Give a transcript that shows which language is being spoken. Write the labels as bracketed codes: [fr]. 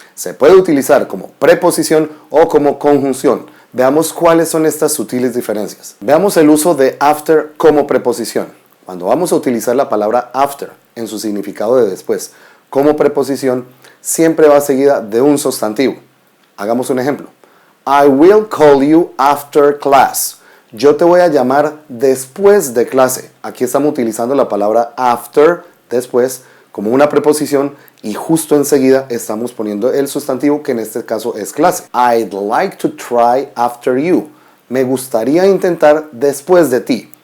[es] Se puede utilizar como preposición o como conjunción. Veamos cuáles son estas sutiles diferencias. Veamos el uso de after como preposición. Cuando vamos a utilizar la palabra after en su significado de después como preposición, siempre va seguida de un sustantivo. Hagamos un ejemplo. [en] I will call you after class. [es] Yo te voy a llamar después de clase. Aquí estamos utilizando la palabra after, después, como una preposición y justo enseguida estamos poniendo el sustantivo que en este caso es clase. [en] I'd like to try after you. [es] Me gustaría intentar después de ti.